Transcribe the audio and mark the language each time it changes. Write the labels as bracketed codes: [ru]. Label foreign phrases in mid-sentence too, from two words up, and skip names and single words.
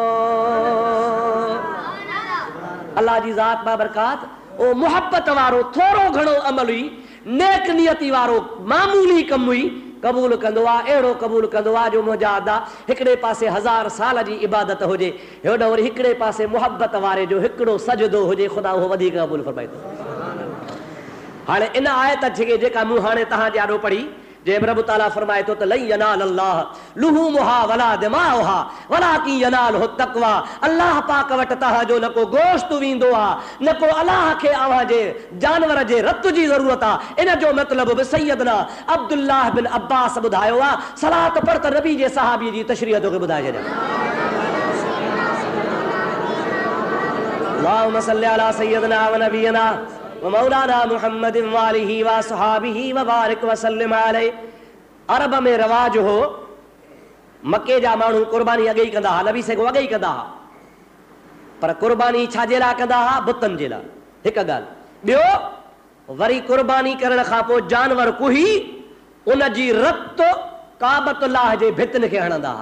[sd] अल्लाह जी ज़ात बाबरकात ओ मुहब्बत वारो थोरो घणो अमल हुई, नेक नियती वारो मामूली कम हुई क़बूल कंदो आहे। अहिड़ो क़बूल कंदो आहे जो मुंहिंजा अदा हिकिड़े पासे 1000 साल जी इबादत हुजे, हेॾो वरी हिकिड़े पासे मुहबत वारे जो हिकिड़ो सजदो हुजे, ख़ुदा उहो वधीक क़बूल फरमाईंदो। हाणे इन आयत खे जेका मूं हाणे तव्हांजे आॾो पढ़ी, जंहिं रब ताला फरमाए थो त [ar] لن ينال الله لحومها ولا دماؤها ولكن يناله التقوى. [sd] अल्लाह पाक वटि तव्हांजो न को गोश्त वेंदो आहे, न को अल्लाह खे अव्हां जे जानवर जे रत जी ज़रूरत आहे। इन जो मतिलब बि सैयदना अब्दुल्लाह बिन अब्बास ॿुधायो आहे। सलात पढ़ त नबी जे सहाबी जी तशरीह तोखे ॿुधाए छॾियां। [ar] اللهم صل على سيدنا ونبينا مولانا محمد وآله وصحبه وبارك وسلم عليه. [sd] अरब में रवाज हो, मके जा माण्हू कुर्बानी अॻे ई कंदा हुआ, नबी से अॻे ई कंदा हुआ, पर कुर्बानी छाजे लाइ कंदा हुआ? बुतनि जे लाइ। हिकु ॻाल्हि। ॿियो वरी कुर्बानी करण खां पोइ जानवर कुही उन जी रत काबतुल्लाह जे भितनि खे हणंदा हुआ।